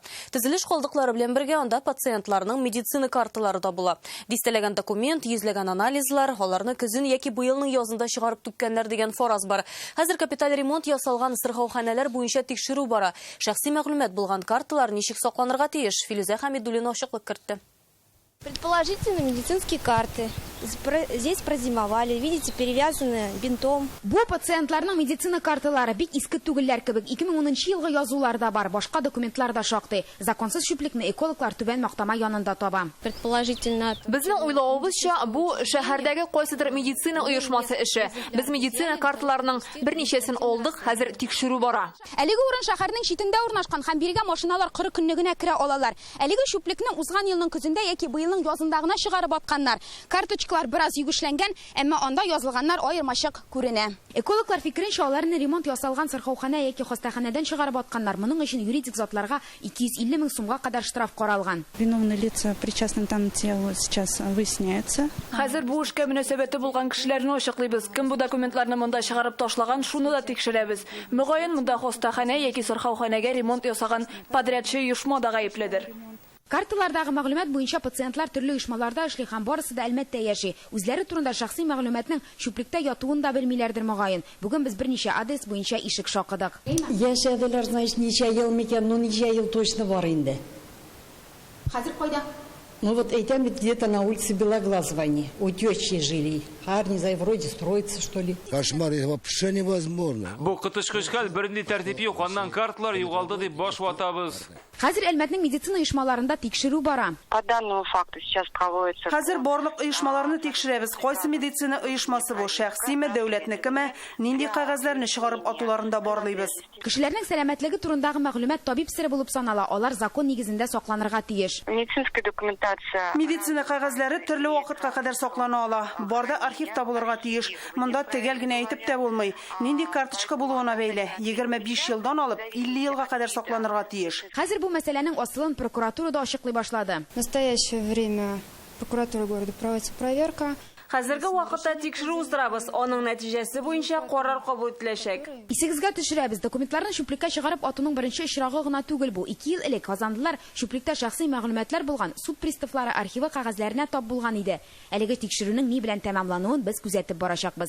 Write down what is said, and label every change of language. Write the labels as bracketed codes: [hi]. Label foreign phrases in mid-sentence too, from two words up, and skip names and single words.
[tt] Төзелеш калдыклары белән бергә анда пациентларның медицина карталары да була. Дистәләгән документ, йөзләгән анализлар, аларны көзен яки быелның язында чыгарып түккәннәр дигән фораз бар. Хәзер капиталь ремонт ясалган сырхауханәләр буенча тикшерү бара. Шәхси мәгълүмат булган карталар ничек сакланырга тиеш? Филүзә Хәмидуллина ачыклык кертте. [ru] Предположительно, медицинские карты. Здесь прозимовали, видите, перевязаны бинтом. [tt] Бу пациентларның медицина карталары бик иске түгелләр кебек 2010 елгы язулар да бар, башка документлар да шактый. Законсыз шүплекне экологлар түбән мактама янында таба. [ru] Предположительно. [tt] Безнең уйлавыбызча, бу шәһәрдәге кайсыдыр медицина оешмасы эше. Без медицина карталарының берничәсен алдык, хәзер тикшерү бара. Әлеге урын шәһәрнең читендә урнашкан һәм биргә машиналар 40 көнлегенә керә алалар. Әлеге шүплекне узган елның көзендә яки быелның язында гына чыгарып атканнар. Карточкалар бераз югышләнгән, әмма анда язылганнар аермачык күренә. Экологлар фикеренчә, аларны ремонт ясалган сырхаухана яки хастаханәдән чыгарып атканнар. Моның өчен юридик затларга 250 мең сумга кадәр штраф каралган. [ru] Виновные лица, причастны к данному делу, сейчас выясняется. [tt] Хәзер бу эшкә мөнәсәбәте булган кешеләрне ачыклыйбыз. Кем бу документларны монда чыгарып ташлаган, шуны да тикшерәбез. Мөгаен монда хастахана яки сырхауханәгә ремонт ясаган подрядчы оешма да гаепледер. Карталардагы мәгълүмат буенча пациентлар төрле оешмаларда эшли һәм барысы да әлмәттә яши. Үзләре турында шәхси мәгълүматның шүплектә ятуын да белмиләрдер мөгаен. Бүген без берничә адрес буенча ишек шакыдык. Яшәделәр, значит, ничә ел микән, ну ничә ел точно бар инде. Хәзер кайда? [ru] Ну вот этим где-то на улице Белоглазова они, у тещи жили. А не знаю, вроде строится, что ли. Кошмар, вообще невозможно. [tt] Бу кытышкыч хәл бернинди тәртип юк, аннан карталар югалды дип баш ватабыз. Хәзер Әлмәтнең медицина оешмаларында тикшерү бара. [ru] По данному факту сейчас проводится. [tt] Хәзер барлык оешмаларны тикшерәбез. Кайсы медицина оешмасы бу, шәхсиме, дәүләтнекеме, нинди кәгазьләрне чыгарып атуларында барлыйбыз. Кешеләрнең сәламәтлеге турындагы мәгълүмат табиб сире булып санала. Алар закон нигезендә сакланырга тиеш. [ru] Медицинская документация. [tt] Медицина кәгазьләре төрле вакытка кадәр саклана ала. Барда архив табылырга тиеш. Монда төгәл генә әйтеп тә булмый. Нинди карточка булуына бәйле. 25 елдан алып 50 елга кадәр сакланырга тиеш. Хәзер бу мәсьәләнең асылын прокуратурада ачыклый башлады. [ru] В настоящее время прокуратура города проводится проверка. [tt] Хәзерге вакытта тикшерү уздырабыз. Аның нәтиҗәсе буенча карар кабул ителәчәк. Исегезгә төшерәбез. Документларны чүплеккә чыгарып атуның беренче очрагы гына түгел бу. 2 ел элек казандылар чүплектә шәхси мәгълүматлар булган суд приставлары архивы кәгазьләренә тап булган иде. Әлеге тикшерүнең ни белән тәмамлануын без күзәтеп барачакбыз.